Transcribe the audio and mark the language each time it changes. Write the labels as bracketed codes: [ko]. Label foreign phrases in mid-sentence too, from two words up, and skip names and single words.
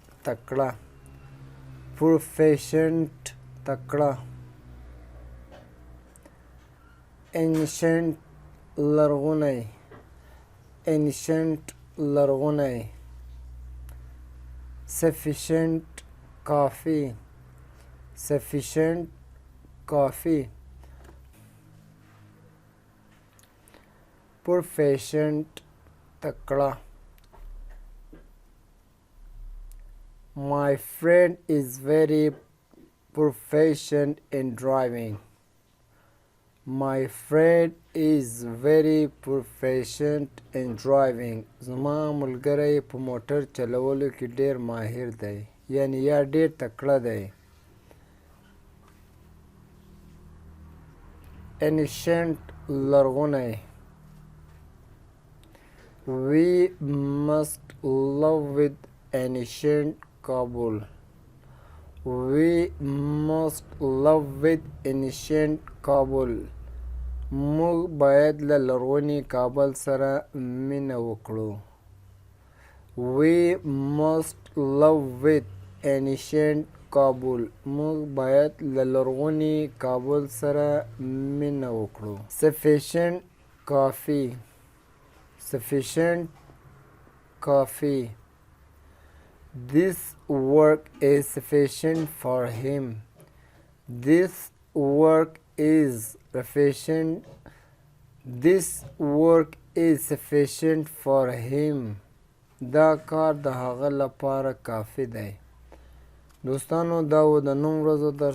[ps] تکړه، انشنټ لرغونی، سفیشنٹ کافی، پروفیشنٹ تکړه. [en] My friend is very proficient in driving. [ps] زما ملګری په موټر چلولو کې ډیر ماهر دی، یعنی یا ډیر تکړه دی. [en] Ancient لرغونی. We must live with ancient Kabul. [ps] موږ باید له لرغوني کابل سره مینه وکړو. موږ باید له لرغوني کابل سره مینه وکړو. [en] Sufficient coffee. This work is sufficient for him. [ps] دا کار د هغه لپاره کافی دی. دوستانو دا و د نن ورځو درس.